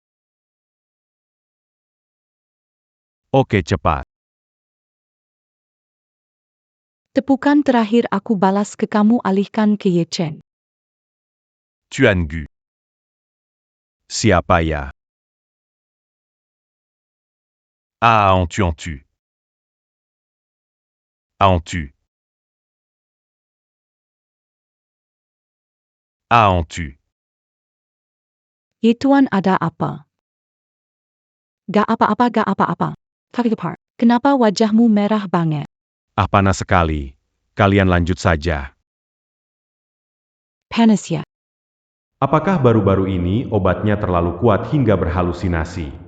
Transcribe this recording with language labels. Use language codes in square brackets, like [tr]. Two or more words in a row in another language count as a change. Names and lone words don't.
[id] Oke, cepat. Tepukan terakhir aku balas ke kamu alihkan ke Ye Chen. Tuan Gu. Siapa ya? En tu. En tu. En tu. Ye Tuan ada apa? Gak apa-apa. Kakipar, kenapa wajahmu merah banget? Panas sekali. Kalian lanjut saja. Panas ya. Apakah baru-baru ini obatnya terlalu kuat hingga berhalusinasi?